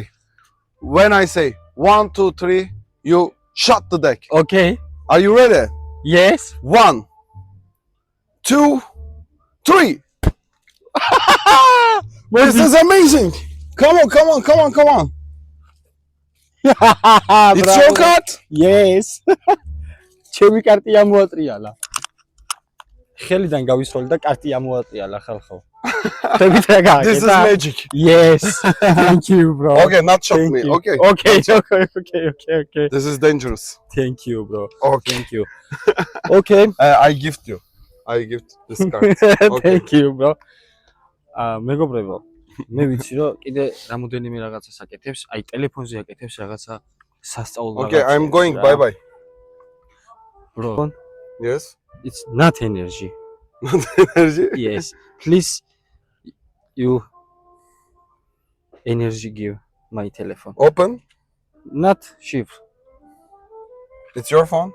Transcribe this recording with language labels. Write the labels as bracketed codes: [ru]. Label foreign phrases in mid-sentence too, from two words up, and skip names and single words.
[en] When I say 1, 2, 3, you shut the deck. Okay. Are you ready? Yes. 1, 2, 3. This is amazing. Come on, come on, come on, come on. It's your card. Yes. [ka] ჩემი კარტი ამოატრიალა. ხელიდან გავისროლი და კარტი ამოატრიალა ხალხო. ხებით რა გააკეთა? [en] This is magic. Yes. Thank you, bro. Okay, not shock Thank me. you. Okay. Okay. This is dangerous. Thank you, bro. Okay. Thank you. Okay. I gift you. I gift this card. Okay. Thank you, bro. [ka] მეგობრებო, მე ვიცი რომ კიდე რამოდენიმე რაღაცას აკეთებს, აი ტელეფონზე აკეთებს რაღაცა სასწაულ [en] Okay, I'm going. Bye bye. Bro, Yes. it's not energy. Not energy. Yes. Please you energy give my telephone. Open. Not shift. It's your phone.